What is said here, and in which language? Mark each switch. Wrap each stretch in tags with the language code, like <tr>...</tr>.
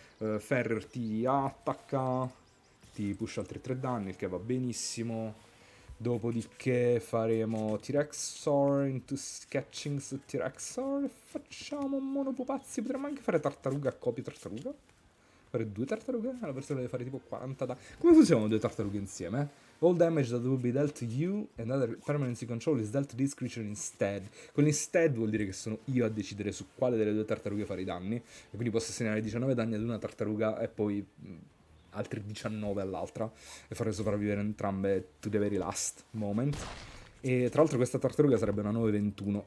<it>Ferrier ti attacca, ti pusha altri 3 danni, il che va benissimo. Dopodiché faremo T-Rexor into sketching su T-Rexor e facciamo monopupazzi. Potremmo anche fare tartaruga a copia tartaruga. Fare due tartarughe? La persona deve fare tipo 40 danni. Come funzionano due tartarughe insieme?</it> <en>All damage that will be dealt to you and other permanency control is dealt to this creature instead.</en> <it>Quell'instead vuol dire che sono io a decidere su quale delle due tartarughe fare i danni. E quindi posso assegnare 19 danni ad una tartaruga e poi altri 19 all'altra. E fare sopravvivere entrambe</it> <en>to the very last moment.</en> <it>E tra l'altro questa tartaruga sarebbe una 921.</it>